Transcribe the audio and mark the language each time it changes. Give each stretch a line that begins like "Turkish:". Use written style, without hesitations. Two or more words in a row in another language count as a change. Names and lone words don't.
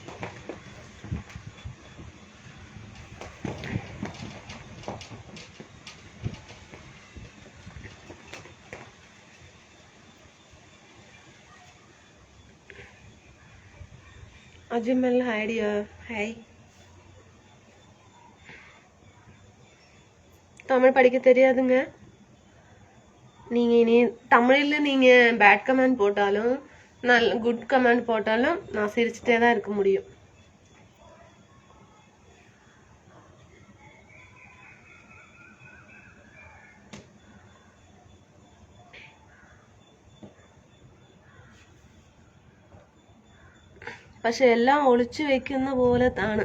English: അജ്മൽ Hi. Hi.
Tamil: தமிழ் படிக்க தெரியாதுங்க. நீங்க இனி தமிழ்ல நீங்க
English: bad comment
Tamil: போட்டாலும் நல்ல
English: good comment
Tamil: போட்டாலும் நான் சிரிச்சுட்டே தான் இருக்க முடியும்.
Malayalam: പക്ഷെ എല്ലാം ഒളിച്ചു വെക്കുന്ന പോലെ ആണ്.